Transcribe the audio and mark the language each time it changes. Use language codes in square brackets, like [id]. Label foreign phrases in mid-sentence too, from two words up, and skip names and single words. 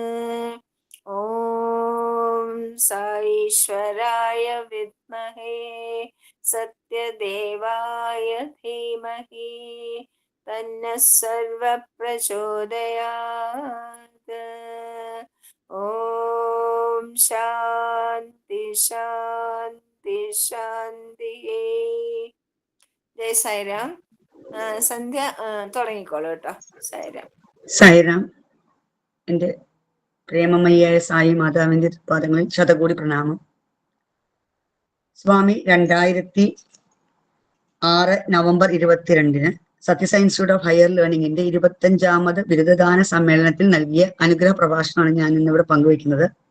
[sa] ॐ साईश्वराय विद्महे सत्यदेवाय धीमहि तन्नः सर्वः प्रचोदयात्. ॐ शान्ति शान्ति शान्ति. [ml] ജയ് സായിരാം. സന്ധ്യ തുടങ്ങിക്കോളൂ കേട്ടോ. സായിരാം. സായിരാം. എൻ്റെ പ്രേമമയ്യായ സായി മാതാവിന്റെ പാദങ്ങളിൽ ശതകോടി പ്രണാമം. സ്വാമി 2006 നവംബർ 22 സത്യസായി ഇൻസ്റ്റിറ്റ്യൂട്ട് ഓഫ് ഹയർ ലേണിംഗിന്റെ 25ാമത് ബിരുദദാന സമ്മേളനത്തിൽ നൽകിയ അനുഗ്രഹ പ്രഭാഷണമാണ് ഞാൻ ഇന്നിവിടെ പങ്കുവയ്ക്കുന്നത്.